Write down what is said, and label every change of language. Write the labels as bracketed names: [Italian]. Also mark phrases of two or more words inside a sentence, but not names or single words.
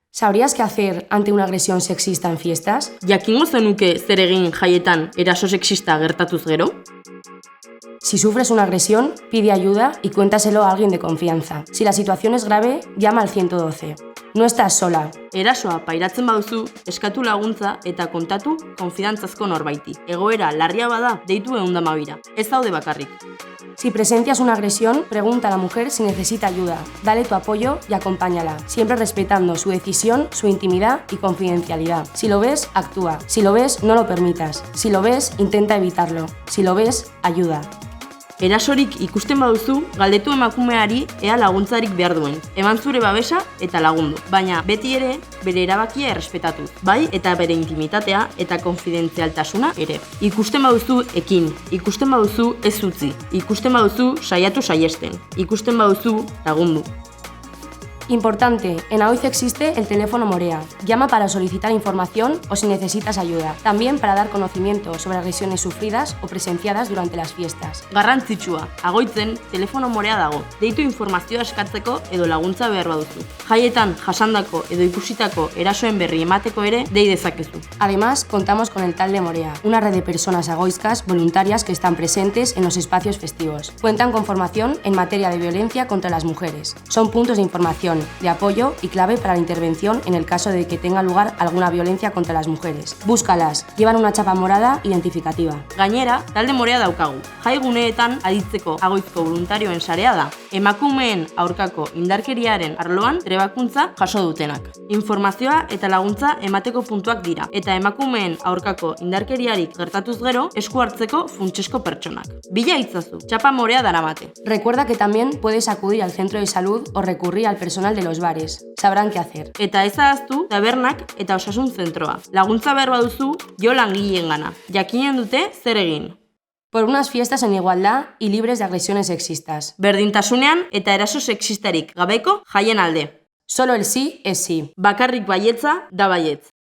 [Spanish] ¿Sabrías qué hacer ante una agresión sexista en fiestas? [Basque] Jakingo zenuke zer egin jaietan eraso sexista gertatuz gero? [Spanish] Si sufres una agresión, pide ayuda y cuéntaselo a alguien de confianza. Si la situación es grave, llama al 112. No estás sola. [Basque] Erasoa pairatzen baduzu, eskatu laguntza eta kontatu konfidantzazko norbaiti. Egoera larria bada, deitu 112. Ez daude bakarrik. [Spanish] Si presencias una agresión, pregunta a la mujer si necesita ayuda. Dale tu apoyo y acompáñala, siempre respetando su decisión, su intimidad y confidencialidad. Si lo ves, actúa. Si lo ves, no lo permitas. Si lo ves, intenta evitarlo. Si lo ves, ayuda. [Basque] Erasorik ikusten baduzu, galdetu emakumeari ea laguntzarik behar duen. Eman zure babesa eta lagundu. Baina beti ere, bere erabakia errespetatu. Bai eta bere intimitatea eta konfidentzialtasuna ere. Ikusten baduzu ekin, ikusten baduzu ez utzi, ikusten baduzu saiatu saiesten, ikusten baduzu lagundu. [Spanish] Importante, en AOIZ existe el teléfono Morea. Llama para solicitar información o si necesitas ayuda. También para dar conocimiento sobre agresiones sufridas o presenciadas durante las fiestas. [Basque] Garrantzitsua, Agoitzen telefono Morea dago. Deitu informazioa eskatzeko edo laguntza behar baduzu. Jaietan jasandako edo ikusitako erasoen berri emateko ere dei dezakezu. [Spanish] Además, contamos con el Talde Morea, una red de personas agoizcas voluntarias que están presentes en los espacios festivos. Cuentan con formación en materia de violencia contra las mujeres. Son puntos de información, de apoyo y clave para la intervención en el caso de que tenga lugar alguna violencia contra las mujeres. Búscalas, llevan una chapa morada identificativa. [Basque] Gainera, Talde Morea daukagu. Jai guneetan aditzeko Agoizko voluntarioen sarea da. Emakumeen aurkako indarkeriaren arloan trebakuntza jaso dutenak. Informazioa eta laguntza emateko puntuak dira. Eta emakumeen aurkako indarkeriarik gertatuz gero esku hartzeko funtsesko pertsonak. Bila itzazu, txapa morea daramate. [Spanish] Recuerda que también puedes acudir al centro de salud o recurrir al personal de los bares. Sabrán qué hacer. [Basque] Eta ez ahaztu tabernak eta osasun zentroa. Laguntza behar baduzu, jo langileengana. Jakinen dute zer egin. [Spanish] Por unas fiestas en igualdad y libres de agresiones sexistas. [Basque] Berdintasunean eta eraso sexistarik gabeko jaien alde. [Spanish] Solo el sí es sí. [Basque] Bakarrik baietza da baietz.